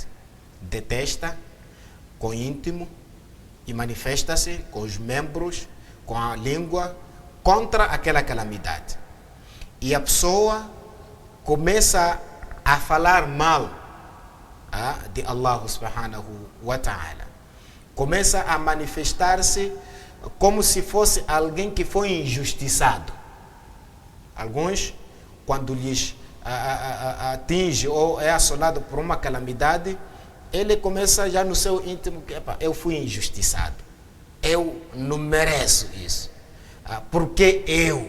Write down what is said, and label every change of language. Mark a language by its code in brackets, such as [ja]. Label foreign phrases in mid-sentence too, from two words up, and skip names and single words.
[pt] Detesta com o íntimo e manifesta-se com os membros, com a língua, contra aquela calamidade. E a pessoa começa a falar mal de [ar] الله سبحانه وتعالى. [pt] Começa a manifestar-se como se fosse alguém que foi injustiçado. Alguns, quando lhes atinge ou é assolado por uma calamidade, ele começa já no seu íntimo que eu fui injustiçado, eu não mereço isso, porque eu?